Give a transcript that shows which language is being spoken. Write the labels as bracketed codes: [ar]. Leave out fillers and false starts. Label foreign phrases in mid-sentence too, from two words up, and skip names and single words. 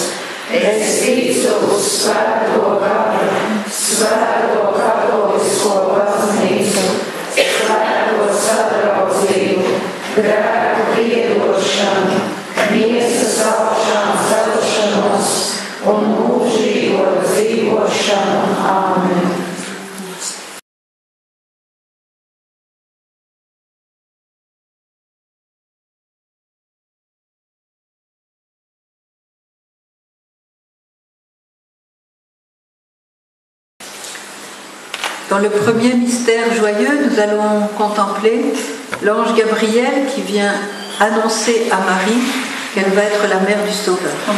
[lv] Es ticu uz Svēto garu, Svēto katolisko baznīcu, Svēto sadraudzību, grēku piedošanu, miesas augšām celšanos un mūžīgo dzīvošanu. Āmen. [fr] Dans le premier mystère joyeux, nous allons contempler l'ange Gabriel qui vient annoncer à Marie qu'elle va être la mère du Sauveur.